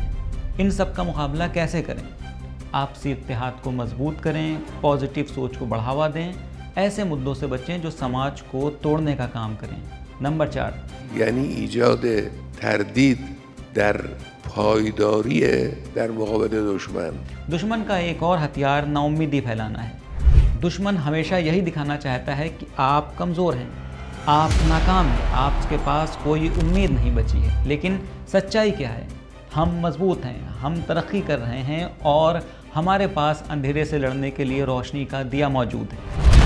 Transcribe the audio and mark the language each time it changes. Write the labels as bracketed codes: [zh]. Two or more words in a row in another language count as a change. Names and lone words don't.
[hi] इन सब का मुकाबला कैसे करें? आपसी इत्तेहाद को मजबूत करें, पॉजिटिव सोच को बढ़ावा दें, ऐसे मुद्दों से बचें जो समाज को तोड़ने का काम करें। नंबर 4, [fa] یعنی ایجاد تردید در پایداری در مقابل دشمن. [hi] दुश्मन का एक और हथियार नाउम्मीदी फैलाना है। दुश्मन हमेशा यही दिखाना चाहता है कि आप कमज़ोर हैं, आप नाकाम हैं, आपके पास कोई उम्मीद नहीं बची है। लेकिन सच्चाई क्या है? हम मजबूत हैं, हम तरक्की कर रहे हैं और हमारे पास अंधेरे से लड़ने के लिए रोशनी का दिया मौजूद है।